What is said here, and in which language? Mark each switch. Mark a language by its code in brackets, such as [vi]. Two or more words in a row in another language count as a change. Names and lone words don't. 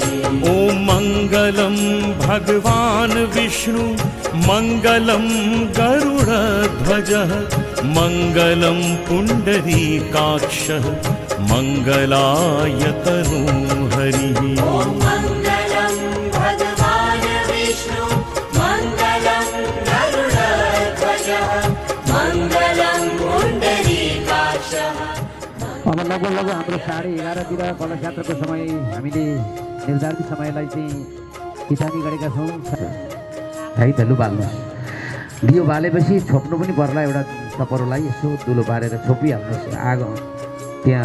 [sa] ॐ मङ्गलं भगवान् विष्णु मङ्गलं गरुडध्वजः मङ्गलं पुण्डरीकाक्षः मङ्गलायतनु हरिः। मङ्गलं भगवान् विष्णु मङ्गलं गरुडध्वज मङ्गलं पुण्डरीकाक्षः। [ne] अब लगभग हाम्रो 11:30तिर कलशयात्राको समय हामीले निर्धारित समयलाई चाहिँ किसानी गरेका छौँ है त। लु बाल्नु दियो बालेपछि छोप्नु पनि पर्ला। एउटा टपरोलाई यसो दुलो पारेर छोपिहाल्नुहोस् आगो त्यहाँ।